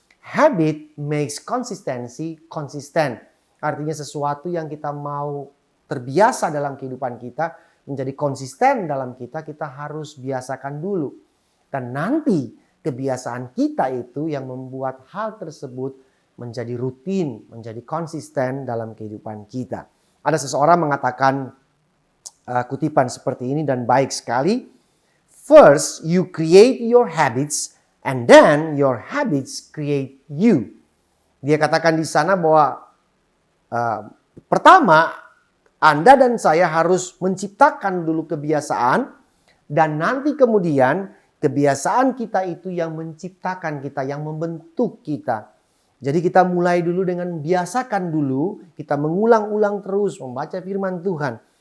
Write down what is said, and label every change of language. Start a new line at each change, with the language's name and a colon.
English: Habit makes consistency
Indonesian: konsisten. Artinya sesuatu yang kita mau terbiasa dalam kehidupan kita menjadi konsisten dalam kita harus biasakan dulu. Dan nanti kebiasaan kita itu yang membuat hal tersebut menjadi rutin, menjadi konsisten dalam kehidupan kita. Ada seseorang mengatakan kutipan seperti ini dan baik sekali.
English: First, you create your habits and then your habits create you.
Indonesian: Dia katakan di sana bahwa pertama, Anda dan saya harus menciptakan dulu kebiasaan dan nanti kemudian kebiasaan kita itu yang menciptakan kita, yang membentuk kita. Jadi kita mulai dulu dengan biasakan dulu, kita mengulang-ulang terus membaca firman Tuhan.